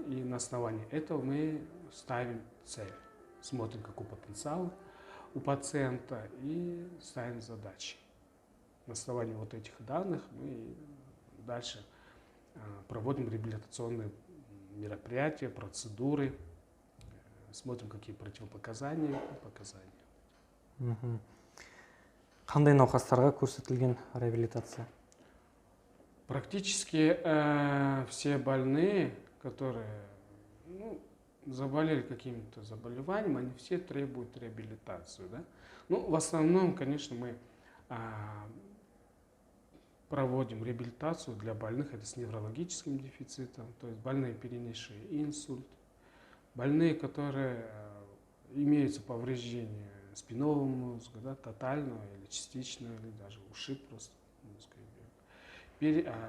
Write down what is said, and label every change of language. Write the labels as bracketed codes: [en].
[ru] И на основании этого мы ставим цель, смотрим, какой потенциал у пациента и ставим задачи. На основании вот этих данных мы дальше проводим реабилитационные мероприятия, процедуры, смотрим, какие противопоказания и показания. [kk] Қандай науқастарға көрсетілген реабилитация? [ru] Практически все больные, которые заболели каким-то заболеванием, они все требуют реабилитацию. Да? Ну, в основном, конечно, мы проводим реабилитацию для больных это с неврологическим дефицитом, то есть больные, перенесшие инсульт, больные, которые имеются повреждения спинного мозга, да, тотального или частичного, или даже ушиб просто мозга.